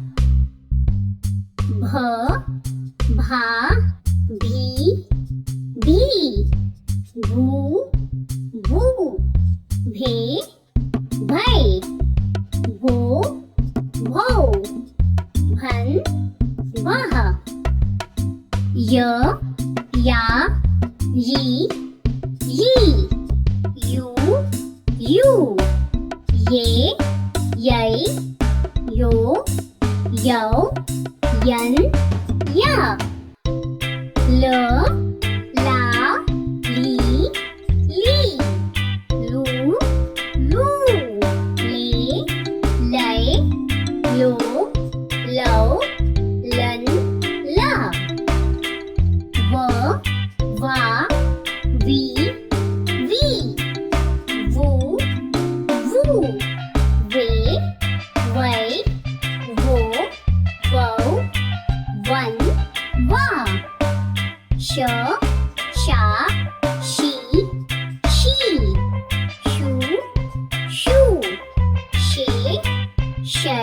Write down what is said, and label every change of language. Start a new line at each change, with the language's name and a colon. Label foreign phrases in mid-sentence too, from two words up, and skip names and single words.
Hindi: भ भा भी भी भू भू भे भै भो भौ भन वह य या यी यी यू यू ये यै यो यौ यन या ल ला ली ली लू लू ले लै लो लो लन ला व वा वी वी वू वू वे वै वो वौ वन वा श शा शी शी शू शू शे शै